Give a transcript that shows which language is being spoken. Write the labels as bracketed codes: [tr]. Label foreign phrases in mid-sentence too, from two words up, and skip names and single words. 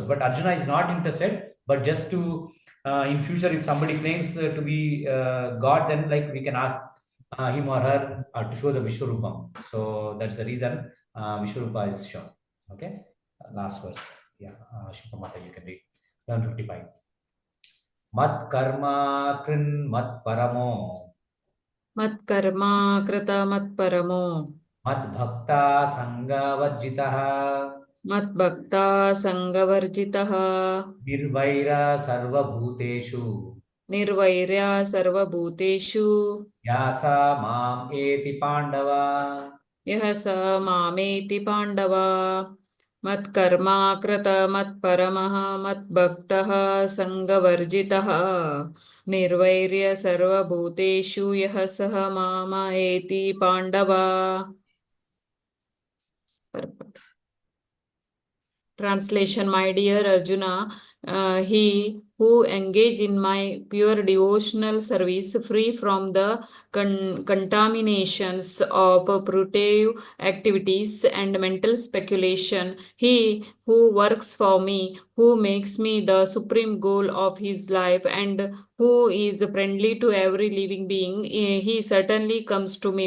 [en] But Arjuna is not interested, but just to in future, if somebody claims to be God, then like we can ask him or her to show the Vishwarupam. So that's the reason Vishwarupa is shown. Okay, last verse. Yeah, Shilpa Mata, you can read 1155. [sa] मत् कर्म कृन् मत् परमो, మత్కర్మా కృత మత్పరమో मत् भक्त सङ्ग वर्जितः, మద్భక్తా సంగవర్జితః निर्वैर सर्व भूतेषु, నిర్వైర్యా సర్వభూతేషు यः स माम् एति पाण्डव. యః స మామేతి పాండవా మత్కర్మా కృత మత్పరమః మద్భక్తః సంగవర్జితః నిర్వైర్య సర్వభూతేషు యః సః మామ ఏతి పాండవా. [en] Translation: My dear Arjuna, he who engage in my pure devotional service, free from the contaminations of purgative activities and mental speculation, he who works for me, who makes me the supreme goal of his life, and who is friendly to every living being, he certainly comes to me.